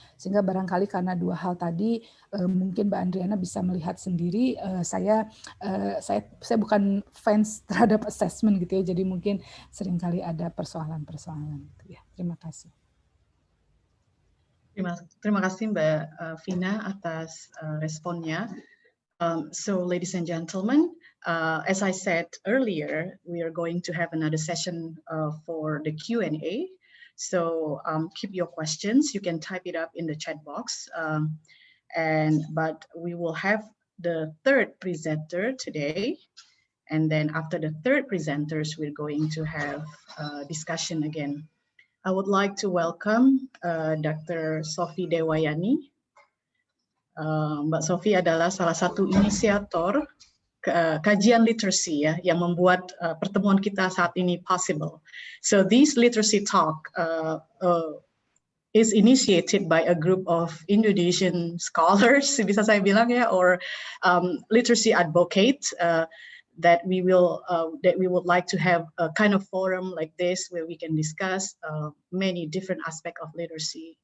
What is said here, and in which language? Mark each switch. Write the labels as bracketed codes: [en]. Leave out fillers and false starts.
[id] Sehingga barangkali karena dua hal tadi, mungkin Mbak Andriana bisa melihat sendiri, saya bukan fans terhadap assessment gitu ya, jadi mungkin seringkali ada persoalan-persoalan. Gitu ya. Terima kasih. Terima kasih Mbak Vina atas responnya. [en] So ladies and gentlemen, as I said earlier, we are going to have another session for the Q&A. So keep your questions. You can type it up in the chat box. But we will have the third presenter today. And then after the third presenters, we're going to have a discussion again. I would like to welcome Dr. Sophie Dewayani. [id] Mbak Sophie adalah salah satu inisiator kajian literasi ya, yang membuat pertemuan kita saat ini possible. [en] So this literacy talk is initiated by a group of Indonesian scholars, [id] bisa saya bilang ya, [en] or literacy advocates that we would like to have a kind of forum like this where we can discuss many different aspects of literacy.